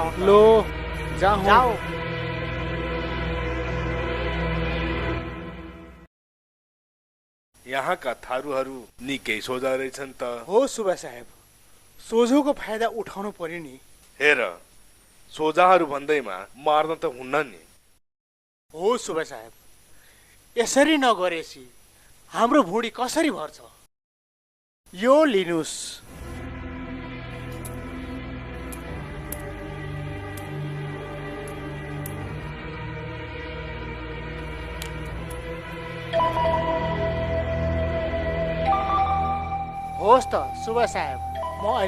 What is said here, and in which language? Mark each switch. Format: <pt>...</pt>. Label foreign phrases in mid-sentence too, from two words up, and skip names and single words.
<hi>लो जाहूँ जाओ</hi> <ne>यहाँ का थारूहरू निकै सोझा रहेछन् त हो सुबह साहेब सोझोको फाइदा उठाउनु पर्यो नि हेर सोझाहरू भन्दैमा मार्न त हुन्न नि हो सुबह साहेब यसरी नगरेसी हाम्रो भुँडी कसरी भर्छ यो लिनुस् होस् त सुबह साहेब म अहिले</ne>